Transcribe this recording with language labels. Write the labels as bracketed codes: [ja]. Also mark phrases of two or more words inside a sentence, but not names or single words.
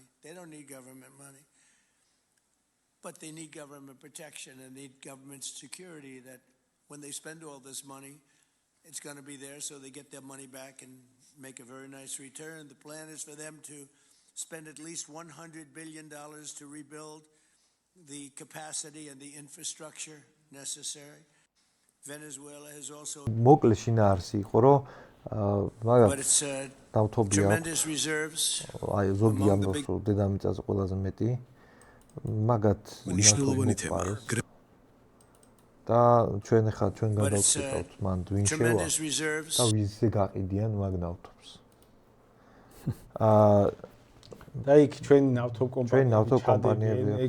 [en] They don't need government money. But they need government protection and need government security that when they spend all this money, it's going to be there so they get their money back and make a very nice return. The plan is for them to spend at least $100 billion to rebuild the capacity and the infrastructure necessary. Venezuela has also... [ka] მოკლე შინაარსი იყო, რომ [en] But it's [ka] ნავთობი [en] tremendous reserves. [ka] აი ზოგი ამბობს, რომ დედამიწაზე ყველაზე მეტი მაგათ და ჩვენ ახლა ჩვენ გადავწყვეტავთ მან ვინ შევა და ვიზზე გაყიდიან მაგ ნავთობს. და იქ ჩვენი ნავთობკომპანიები